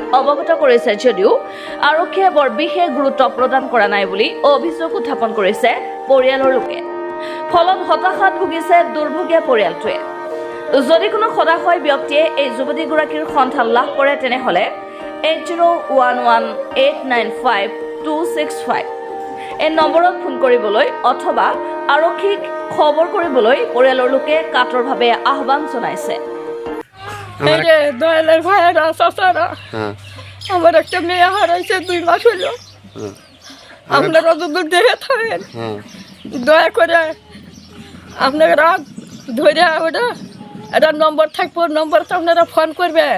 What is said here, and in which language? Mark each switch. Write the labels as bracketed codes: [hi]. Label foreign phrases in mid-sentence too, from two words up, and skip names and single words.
[as] অৱগত কৰিছে যদিও আৰক্ষীয়ে বৰ বিশেষ গুৰুত্ব প্ৰদান কৰা নাই বুলি অভিযোগ উত্থাপন কৰিছে পৰিয়ালৰ লোকে ফলত হতাশাত ভুগিছে দুৰ্ভগীয়া পৰিয়ালটোৱে যদি কোনো সদাশয় ব্যক্তিয়ে এই যুৱতীগৰাকীৰ সন্ধান লাভ কৰে তেনেহলে 8011895265 এই নম্বৰত ফোন কৰিবলৈ অথবা আৰক্ষীক খবৰ কৰিবলৈ পৰিয়ালৰ লোকে কাটৰভাৱে আহ্বান জনাইছে [bn] এই যে দয়ালের ভাইয়েরা চাচারা আমার একটা মেয়ে হারাইছে 2 মাস হলো আপনারা যদি দেখে থাকেন দয়া করে আপনারা ধরে ওটা একটা নম্বর থাকবো নম্বরটা আপনারা ফোন করবেন